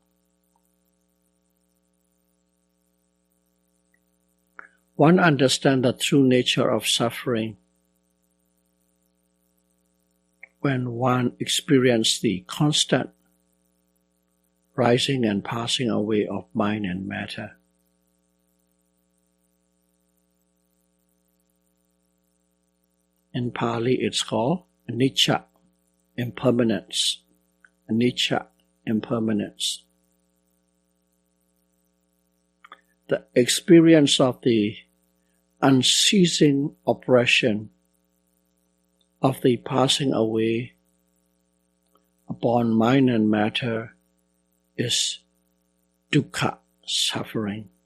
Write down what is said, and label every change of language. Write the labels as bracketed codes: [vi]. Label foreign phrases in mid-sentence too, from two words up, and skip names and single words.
[en] One understands the true nature of suffering when one experiences the constant rising and passing away of mind and matter. In Pali it's called anicca, impermanence. Anicca, impermanence. The experience of the unceasing oppression of the passing away upon mind and matter is dukkha, suffering.